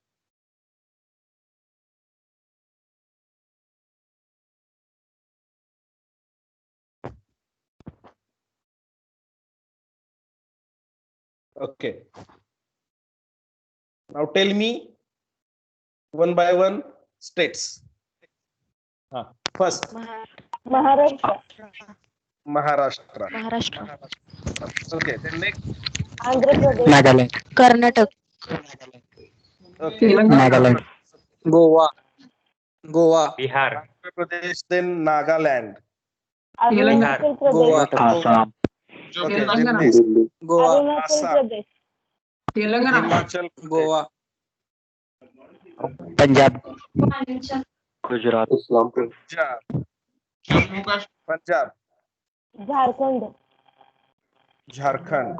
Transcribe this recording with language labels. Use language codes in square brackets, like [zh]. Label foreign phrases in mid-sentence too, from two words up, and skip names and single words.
[en] Okay. Now tell me one by one states. First, Maharashtra, Maharashtra. Okay. Then next, Andhra Pradesh, Nagaland. Karnataka, okay. Nagaland. Goa. Bihar. Andhra Pradesh, then Nagaland. Arunachal Goa. Pradesh, Assam. Okay. Then next, Goa. Arunachal Assam. Pradesh, Himachal Pradesh. Goa. Punjab. Gujarat. Punjab, Jharkhand, Jharkhand,